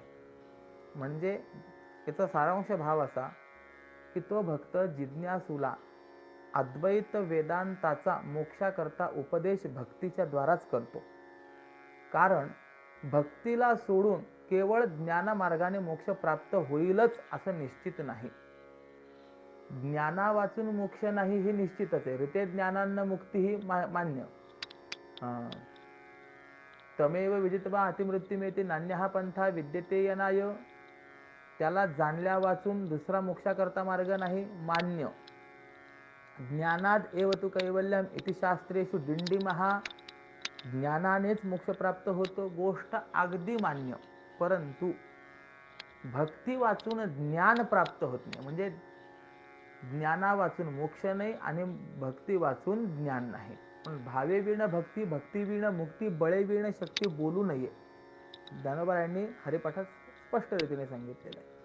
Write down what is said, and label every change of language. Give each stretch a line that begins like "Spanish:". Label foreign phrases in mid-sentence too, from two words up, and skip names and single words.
Marathi: म्हणजे याचा सारांश भाव असा की तो भक्त जिज्ञासूला अद्वैत वेदांताचा मोक्षाकरता उपदेश भक्तीच्या द्वाराच करतो. कारण भक्तीला सोडून केवळ ज्ञानमार्गाने मोक्ष प्राप्त होईलच असं निश्चित नाही. ज्ञाना वाचून मोक्ष नाही हे निश्चितच आहे.
Sanskrit: ऋते ज्ञानान्न मुक्ती
Marathi: ही मान्य.
Sanskrit: तमेव विदित्वा अतिमृत्युमेति नान्यः पंथा विद्यते यनाय.
Marathi: त्याला जाणल्या वाचून दुसरा मोक्षाकरता मार्ग नाही, मान्य.
Sanskrit: ज्ञानाद एव तु कैवल्यम इति शास्त्रेषु डिंडिमहा.
Marathi: ज्ञानानेच मोक्ष प्राप्त होतो, गोष्ट अगदी मान्य. परंतु भक्ती वाचून ज्ञान प्राप्त होत नाही. म्हणजे ज्ञाना वाचून मोक्ष नाही आणि भक्ती वाचून ज्ञान नाही. पण भावे विण भक्ती, भक्ती विण मुक्ती, बळे विण शक्ती बोलू नये, ज्ञानोबा यांनी हरिपाठात स्पष्ट रीतीने सांगितलेलं आहे.